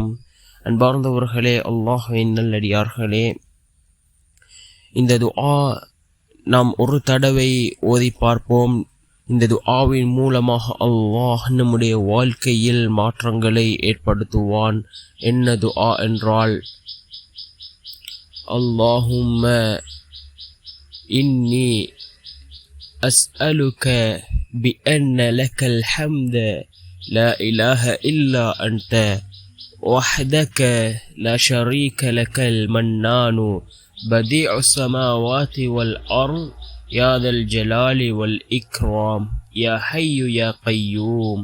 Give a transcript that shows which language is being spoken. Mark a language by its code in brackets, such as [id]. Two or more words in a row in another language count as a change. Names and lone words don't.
[ta] அன்பார்ந்தவர்களே, அல்லாஹ்வின் நல்லடியார்களே, இந்த துஆ நாம் ஒரு தடவை ஓதி பார்ப்போம். இந்த துஆவின் மூலமாக அல்லாஹ் நம்முடைய வாழ்க்கையில் மாற்றங்களை ஏற்படுத்துவான். என்ன துஆ என்றால், [ar] اللهم إني أسألك بأن لك الحمد لا إله إلا أنت وحدك لا شريك لك المنان بديع السماوات والأرض يا ذا الجلال والإكرام يا حي يا قيوم.